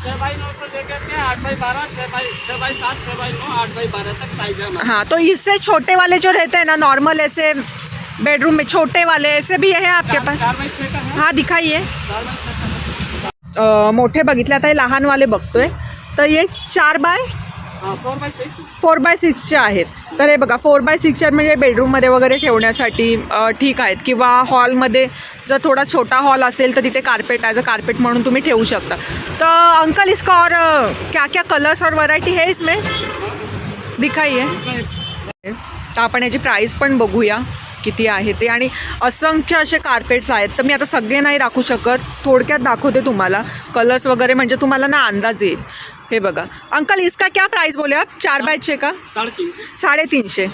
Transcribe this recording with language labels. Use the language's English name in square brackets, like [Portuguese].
[Hindi] 6x9 से लेकर के 8x12, 6x7, 6x9, 8x12 तक साइज है हमारा। हाँ, तो इससे छोटे वाले जो रहते हैं ना, नॉर्मल ऐसे बेडरूम में छोटे वाले ऐसे भी है आपके पास? 4x6 का है। हाँ दिखाइए। 4x6 का [Marathi] मोठे बघितले, आता हे लहान वाले बघतोय। तर ये 4x6चे आहेत। तर हे बघा 4x6चे म्हणजे बेडरूममध्ये वगैरे ठेवण्यासाठी ठीक आहेत, किंवा हॉलमध्ये जर थोड़ा छोटा हॉल असेल तर तिथे कार्पेट ॲज अ कार्पेट म्हणून तुम्ही ठेवू शकता। [Hindi] तो अंकल इसका और क्या क्या कलर्स और वैरायटी है इसमें दिखाइए। [Marathi] तर आपण याची प्राइस पण बघूया किती आहे ते। आणि असंख्य असे कार्पेट्स आहेत, तर मी आता सगळे नाही दाखवू शकत, थोडक्यात दाखवते तुम्हाला कलर्स वगैरे, म्हणजे तुम्हाला ना अंदाज येईल। हे बघा [Hindi] अंकल, इसका क्या प्राइस बोले आप? 4x6 का 350।